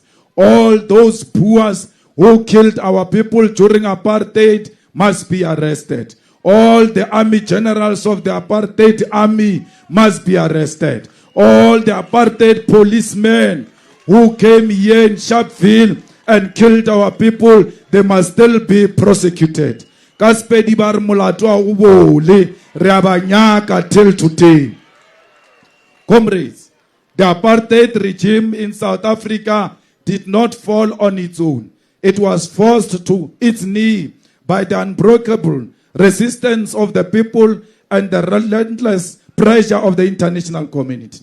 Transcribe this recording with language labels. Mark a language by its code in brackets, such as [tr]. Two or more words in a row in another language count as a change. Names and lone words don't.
[en] All those Boers who killed our people during apartheid must be arrested. All the army generals of the apartheid army must be arrested. All the apartheid policemen who came here in Sharpville and killed our people, they must still be prosecuted. [nso] Kaspedi bar molato wa go bole, re a ba nyaka [en] till today. Comrades, the apartheid regime in South Africa did not fall on its own. It was forced to its knee by the unbreakable resistance of the people and the relentless pressure of the international community.